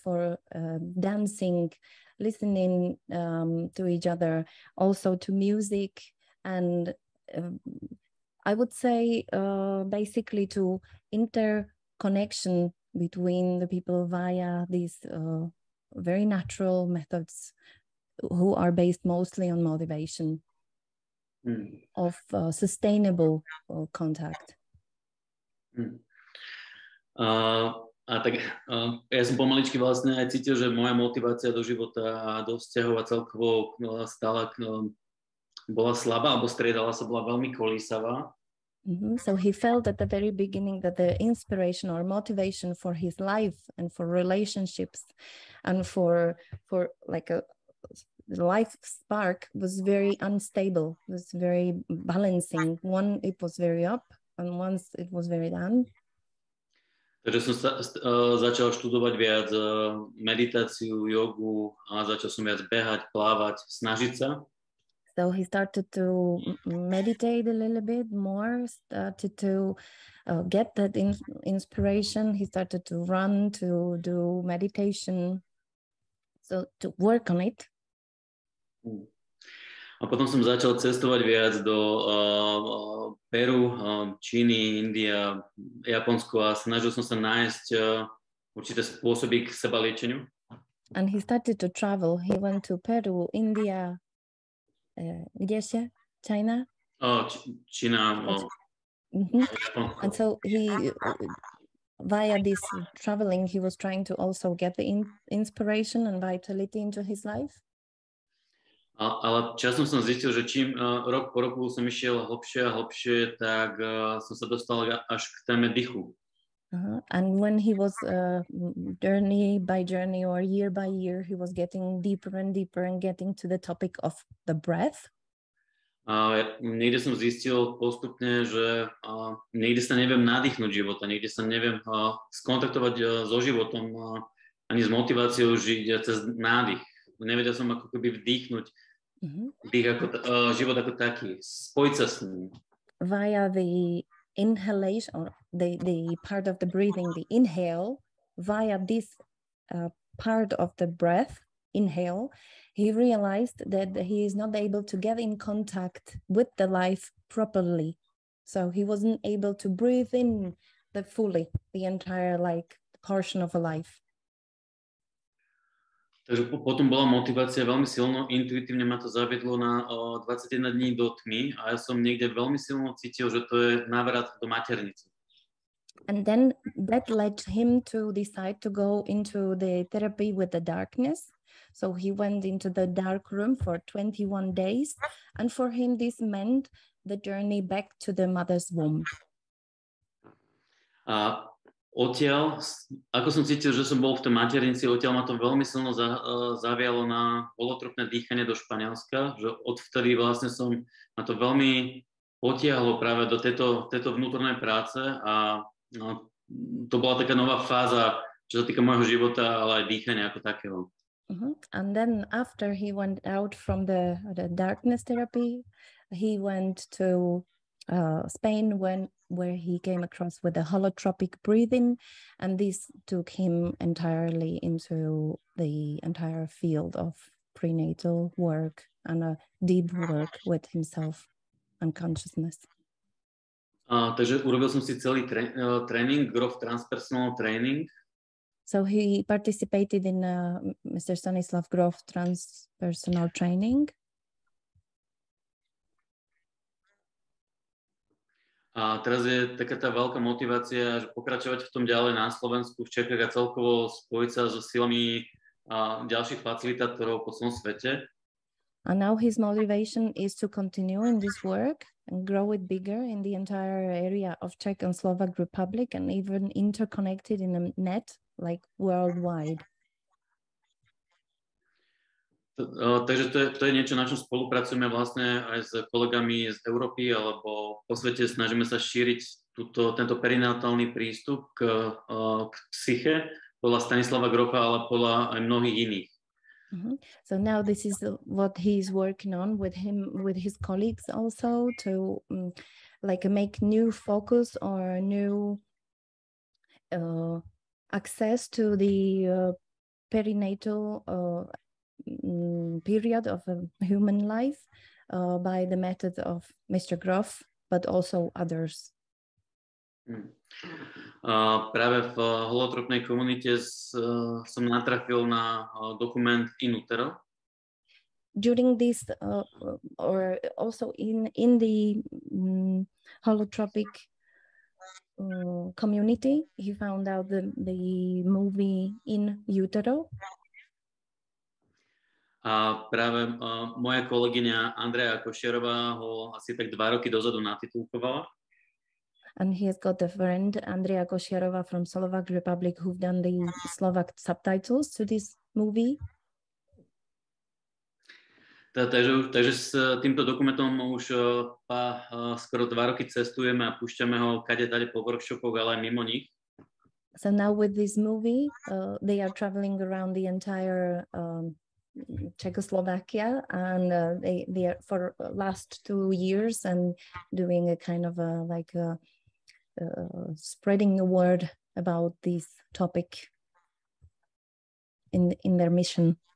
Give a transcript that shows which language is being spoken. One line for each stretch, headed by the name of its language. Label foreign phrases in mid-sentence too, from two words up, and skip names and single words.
English: for dancing, listening to each other, also to music, and I would say basically to interconnection between the people via these very natural methods who are based mostly on motivation of sustainable contact.
Slovak: Ja som pomaličky vlastne aj cítil, že moja motivácia do života a do vzťahov a celkovo bola slabá, alebo striedala sa, bola veľmi kolísavá. Mm-hmm.
English: So he felt at the very beginning that the inspiration or motivation for his life and for relationships and for like a life spark was very unstable, was very balancing. One, it was very up, and once it was very down.
Slovak: Takže som začal študovať viac meditáciu, jogu a začal som viac behať, plávať, snažiť sa.
English: So he started to meditate a little bit more, started to get that inspiration. He started to run, to do meditation, so to work on it.
Slovak: A potom som začal cestovať viac do Peru, Číny, India, Japonsko a snažil som sa nájsť určité spôsoby k sebaliečeniu.
English: And he started to travel. He went to Peru, India,
Slovak: kde ešte? China? Čína.
English: And so he, via this traveling, he was trying to also get the inspiration and vitality into his life.
Slovak: Ale časom som zistil, že čím rok po roku som išiel hlbšie a hlbšie, tak som sa dostal až k téme dýchu.
English: And when he was journey by journey or year by year, he was getting deeper and deeper and getting to the topic of the breath.
Slovak: Niekde som zistil postupne, že niekde sa neviem nadýchnuť života, niekde sa neviem skontaktovať so životom ani s motiváciou žiť cez nádych. Nevedel som ako keby vdýchnuť dých ako, život ako taký, spojiť sa s ním.
English: Via the inhalation or the part of the breathing, the inhale, via this part of the breath, inhale, he realized that he is not able to get in contact with the life properly. So he wasn't able to breathe in the entire like portion of a life.
Slovak: Takže potom bola motivácia veľmi silno, intuitívne ma to zaviedlo na 21 dní do tmy a ja som niekde veľmi silno cítil, že to je návrat do maternice.
English: And then that led him to decide to go into the therapy with the darkness. So he went into the dark room for 21 days, and for him this meant the journey back to the mother's womb.
Slovak: Odtiaľ, ako som cítil, že som bol v tej maternici, odtiaľ ma to veľmi silno zavialo na holotropné dýchanie do Španielska, že odvtedy vlastne ma to veľmi potiahlo práve do tejto vnútornej práce a to bola taká nová fáza, čo sa týka môjho života, ale aj dýchania ako takého.
English: And then after he went out from the darkness therapy, he went to Spain where he came across with the holotropic breathing, and this took him entirely into the entire field of prenatal work and a deep work with himself and consciousness.
Slovak: Takže urobil som si celý tréning, Grof Transpersonal Training.
English: So he participated in Mr. Stanislav Grof Transpersonal Training.
Slovak: A teraz je taká tá veľká motivácia, že pokračovať v tom ďalej na Slovensku, v Čechách a celkovo spojiť sa so silami ďalších facilitátorov po celom svete.
English: And now his motivation is to continue in this work and grow it bigger in the entire area of Czech and Slovak Republic and even interconnected in a net, like worldwide.
Slovak: Takže to je niečo, na čom spolupracujeme vlastne aj s kolegami z Európy, alebo po svete snažíme sa šíriť tento perinatálny prístup k psyche podľa Stanislava Grofa, ale podľa aj mnohých iných.
English: So now this is what he's working on with his colleagues also to like make new focus or new access to the perinatal period of a human life by the method of Mr. Grof, but also others.
Slovak: Práve v holotropnej komunite som natrafil na dokument In Utero.
English: During this, or also in the holotropic community, he found out the movie In Utero.
Slovak: A práve moja kolegyňa Andrea Košerová ho asi tak 2 roky dozadu natitulkovala.
English: And he has got a friend, Andrea Košerová from Slovak Republic, who've done the Slovak subtitles to this movie.
Slovak: Takže s týmto dokumentom už skoro 2 roky cestujeme a púšťame ho kade-tade po workshopoch, ale aj mimo nich.
English: So now with this movie, they are traveling around the entire Czechoslovakia, and they are for last 2 years and doing a kind of spreading the word about this topic in their mission.